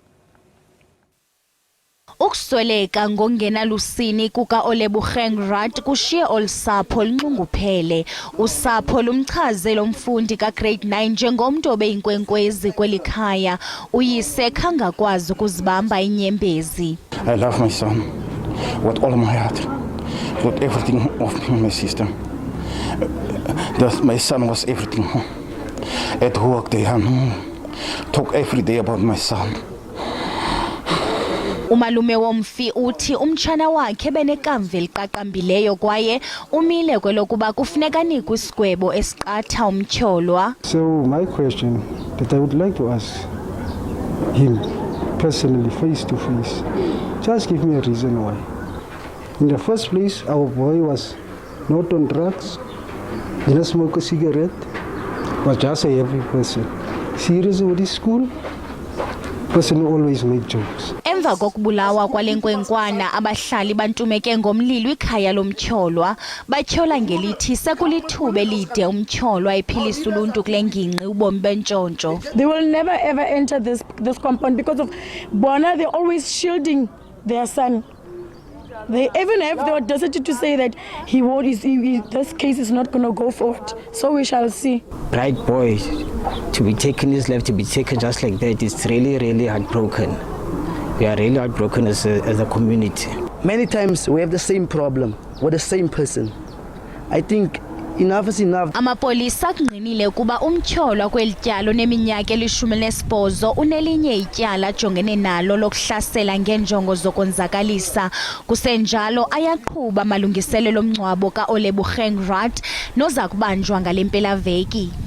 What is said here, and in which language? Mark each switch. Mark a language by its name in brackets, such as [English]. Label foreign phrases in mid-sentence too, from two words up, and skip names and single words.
[Xhosa] Ukusweleka ngongenalusini kuka-Olebogang Rand kushiye olusapho lunxunguphele. Usapho lumchaze lo mfundi ka-grade 9 njengomntu obeyinkwenkwezi kweli khaya. Uyise khangakwazi ukuzibamba inyembezi. [English] I love my son with all my heart, with everything of me, my sister. My son was everything. At work they talk every day about my son. [Xhosa] Umalume womfi uthi umtshana wakhe benekamva eliqaqambileyo kwaye umile kwelokuba kufuneka anikwe isigwebo esiqatha umtyholwa. [English] So my question that I would like to ask him personally, face to face, just give me a reason why. In the first place, our boy was not on drugs, didn't smoke a cigarette, was just a happy person. Serious with his school, person who always made jokes. [Xhosa] Emva kokubulawa kwale nkwenkwana abahlali bantumeke ngomlilo ikhaya lomtyholwa batyhola ngelithi sekulithuba elide umtyholwa ephilisa uluntu kule ngingqi ubomi bentshontsho. [English] They will never ever enter this compound because of bona. They're always shielding their son. They even have the audacity to say that this case is not going to go forward. So we shall see. Bright boy, to be taken his life, to be taken just like that, it's really, really heartbroken. We are really heartbroken as a community. Many times we have the same problem with the same person. I think enough is enough. [Xhosa] Amapolisa kungqinile ukuba umtyholwa kweli tyalo neminyaka eli-18 unelinye ityala ajongene nalo lokuhlasela ngeenjongo zokonzakalisa. Kusenjalo ayaqhuba amalungiselelo omngcwabo ka-Olebogang Rand noza kubanjwa ngale mpelaveki.